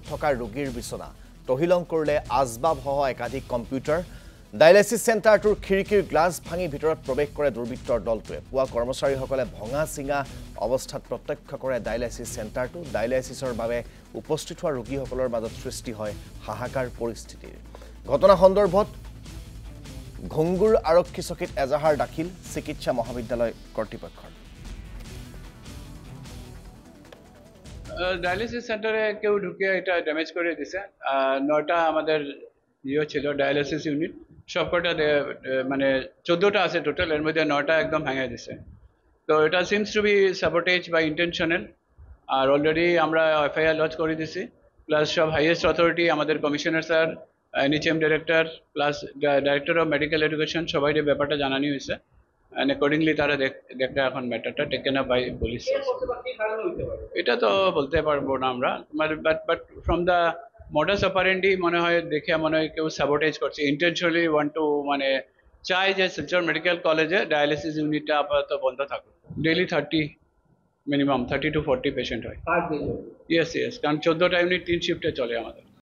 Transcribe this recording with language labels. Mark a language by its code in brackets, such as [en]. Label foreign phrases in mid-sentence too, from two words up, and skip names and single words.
[as] থকা ৰোগীৰ বিছনা তহিলং কৰিলে আজবাবসহ একাধিক কম্পিউটাৰ ডায়ালিসিস সেন্টাৰটোৰ খিৰিকীৰ গ্লাছ ভাঙি ভিতৰত প্ৰৱেশ কৰে দুৰ্বৃত্তৰ দলটোৱে পুৱা কৰ্মচাৰীসকলে ভঙা চিঙা অৱস্থাত প্ৰত্যক্ষ কৰে ডায়ালিসিস সেন্টাৰটো ডায়ালিসিসৰ বাবে উপস্থিত হোৱা ৰোগীসকলৰ মাজত সৃষ্টি হয় হাহাকাৰ পৰিস্থিতিৰ ঘটনা সন্দৰ্ভত ঘুংগুৰ আৰক্ষী চকীত এজাহাৰ দাখিল চিকিৎসা মহাবিদ্যালয় কৰ্তৃপক্ষৰ [en] dialysis centre [bn] কেউ ঢুকে এটা ড্যামেজ করে দিছে নয়টা আমাদের ছিল [en] dialysis unit [bn] সবকটা মানে 14টা আছে টোটাল এর মধ্যে 9টা একদম ভেঙে দিছে তো এটা [en] seems to be sabotage by intentional [bn] আর অলরেডি আমরা [en] FIR launch [bn] করে দিছি প্লাস সব [en] highest authority [bn] আমাদের [en] commissioner sir NHM director plus director of medical education [bn] সবাই ব্যাপারটা জানানি হয়েছে [en] and accordingly [bn] তারা দেখতে এখন ম্যাটারটা [en] taken up by police [bn] এটা তো বলতে পারবো না আমরা [en] but from the modus operandi [bn] মনে হয় দেখে মনে হয় কেউ সাবোটেজ করছে [en] intentionally want to [bn] মানে চাই যে শিলচর মেডিকেল কলেজে [en] dialysis unit [bn] আপাতত বন্ধ থাকুক [en] daily 30 minimum 30 to 40 patient [bn] হয় ইয়েস কারণ 14টা ইউনিট 3 শিফটে চলে আমাদের